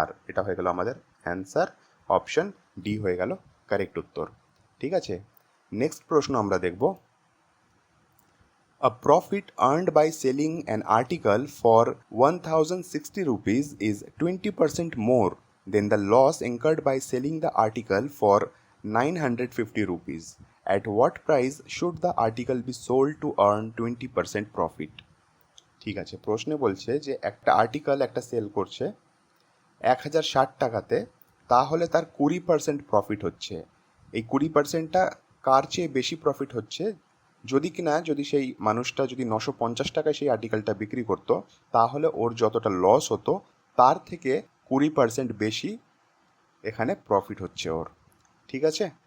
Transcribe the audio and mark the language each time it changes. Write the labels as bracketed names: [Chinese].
[Bangla] এটা হয়ে গেল আমাদের অ্যান্সার। অপশন ডি হয়ে গেল কারেক্ট উত্তর, ঠিক আছে। নেক্সট প্রশ্ন আমরা দেখব। [English] A profit earned by selling an article for 1060 rupees is 20% more than the loss incurred by selling the article for 950 rupees. At what price should the article be sold to earn 20% profit? [Bangla] ঠিক আছে, প্রশ্নে বলছে যে একটা article একটা sell করছে 1060 টাকাতে, তাহলে তার 20% প্রফিট হচ্ছে। এই 20%টা কার চেয়ে বেশি প্রফিট হচ্ছে? যদি সেই মানুষটা যদি 950 টাকায় সেই আর্টিকেলটা বিক্রি করতো, তাহলে ওর যতটা লস হতো তার থেকে 20% বেশি এখানে প্রফিট হচ্ছে ওর, ঠিক আছে।